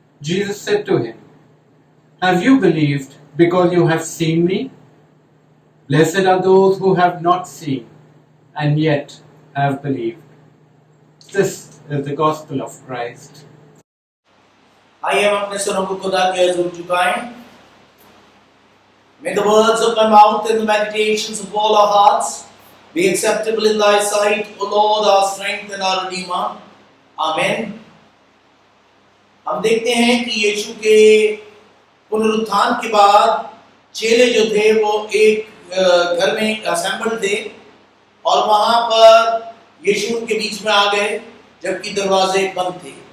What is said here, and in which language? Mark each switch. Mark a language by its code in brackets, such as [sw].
[en] Jesus said to him, "Have you believed because you have seen me? Blessed are those who have not seen and yet have believed." This is the gospel of Christ. [hi] आइए हम अपने सरों को खुदा के हुजूर झुकाएं. [en] May the words of my mouth and the meditations of all our hearts be acceptable in thy sight, O Lord, our strength and our Redeemer. Amen. [hi] हम देखते हैं कि यीशु के पुनरुत्थान के बाद चेले जो थे वो एक घर में असेंबल थे और वहां पर यीशु उनके बीच में आ गए जबकि दरवाजे बंद थे.